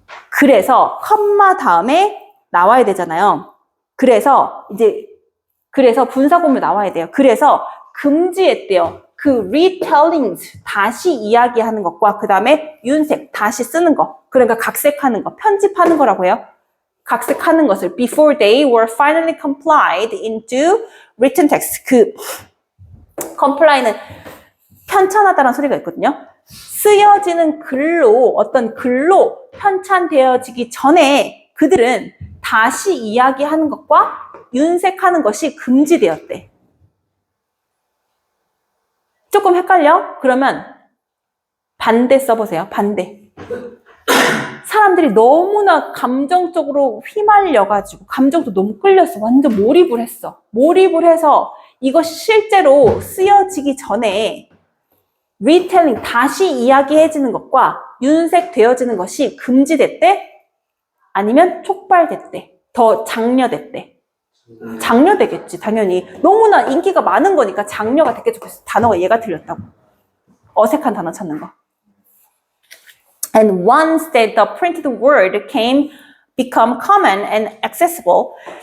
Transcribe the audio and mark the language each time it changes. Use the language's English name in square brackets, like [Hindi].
[Korean] 그래서 컴마 다음에 나와야 되잖아요. 그래서 분사구문이 나와야 돼요. 그래서 금지했대요. 그 retellings 다시 이야기하는 것과 그 다음에 윤색 다시 쓰는 거 그러니까 각색하는 거 편집하는 거라고 해요. 각색하는 것을 [English] before they were finally complied into written text [Korean] 그 comply는 편찬하다라는 소리가 있거든요. 쓰여지는 글로 어떤 글로 편찬되어지기 전에 그들은 다시 이야기하는 것과 윤색하는 것이 금지되었대. 조금 헷갈려? 그러면 반대 써보세요. 반대. 사람들이 너무나 감정적으로 휘말려가지고 감정도 너무 끌렸어. 완전 몰입을 했어. 몰입을 해서 이것이 실제로 쓰여지기 전에 리텔링, 다시 이야기해지는 것과 윤색되어지는 것이 금지됐대? 아니면 촉발됐대? 더 장려됐대? 장려되겠지, 당연히. 너무나 인기가 많은 거니까 장려가 됐겠죠. 그래서 단어가 얘가 틀렸다고. 어색한 단어 찾는 거. [English] And once that the printed word become common and accessible,